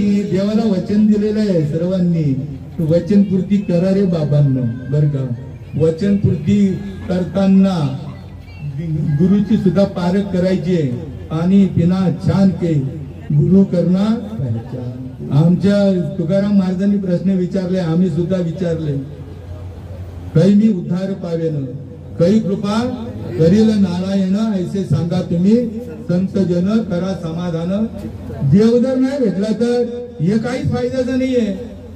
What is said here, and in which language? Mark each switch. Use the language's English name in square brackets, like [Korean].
[Marathi] देवाला वचन दिलेलं आहे सर्वांनी, वचनपूर्ती करा रे बाबांना बर का. वचनपूर्ती करताना गुरुची सुद्धा पारख करायची. [Hindi] पाणी पिना छान के गुरु करना पहचान. [Marathi] आमच्या तुकाराम महाराजांनी प्रश्न विचारले, आम्ही सुद्धा विचारले. काही मी उद्धार पावेन काही कृपा करील नारायण ऐसे सांगा तुम्ही संत जन करा समाधान. देव जर नाही भेटला तर हे काहीच फायद्याचं नाहीये.